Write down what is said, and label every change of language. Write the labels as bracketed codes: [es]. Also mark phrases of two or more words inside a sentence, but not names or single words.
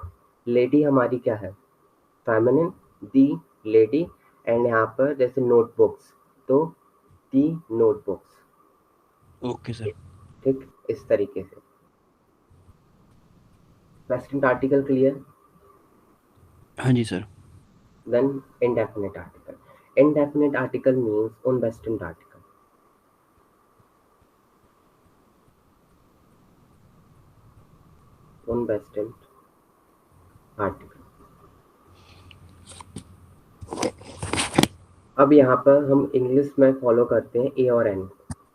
[hi] लेडी हमारी क्या है, फेमिनिन, [en] the lady. [hi] एंड यहाँ पर जैसे नोटबुक्स, तो [en] the notebooks, okay sir. [hi] ठीक, इस तरीके से। [en] present article clear. [hi] हाँ जी सर। [en] देन indefinite article, indefinite article means unvested article, unvested article। [hi] अब यहाँ पर हम इंग्लिश में फॉलो करते हैं ए और एन,